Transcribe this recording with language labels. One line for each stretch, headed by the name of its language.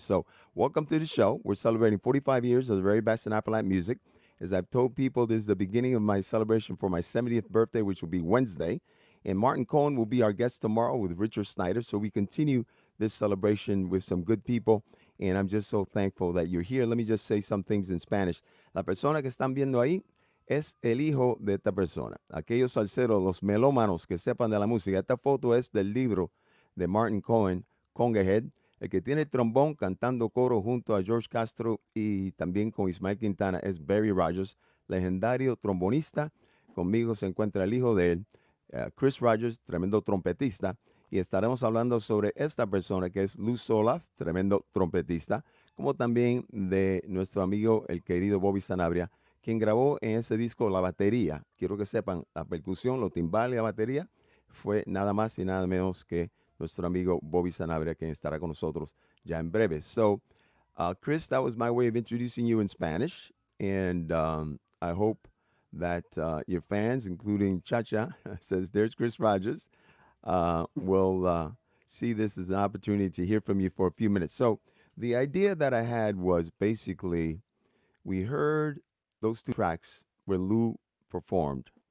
English: So welcome to the show. We're celebrating 45 years of the very best in Afro-Latin music. As I've told people, this is the beginning of my celebration for my 70th birthday, which will be Wednesday. And Martin Cohen will be our guest tomorrow with Richard Snyder. So we continue this celebration with some good people. And I'm just so thankful that you're here. Let me just say some things in Spanish.
Spanish: La persona que están viendo ahí es el hijo de esta persona. Aquellos salseros, los melómanos que sepan de la música. Esta foto es del libro de Martin Cohen, Congahead, el que tiene el trombón cantando coro junto a George Castro y también con Ismael Quintana es Barry Rogers, legendario trombonista. Conmigo se encuentra el hijo de él, Chris Rogers, tremendo trompetista. Y estaremos hablando sobre esta persona que es Luz Solaf, tremendo trompetista, como también de nuestro amigo el querido Bobby Sanabria, quien grabó en ese disco la batería. Quiero que sepan, la percusión, los timbales y la batería fue nada más y nada menos que nuestro amigo Bobby Sanabria, quien estará con nosotros ya en breve.
English: So, Chris, that was my way of introducing you in Spanish, and I hope that your fans, including Chacha, says there's Chris Rogers, will see this as an opportunity to hear from you for a few minutes. So, the idea that I had was basically we heard those two tracks where Lou performed.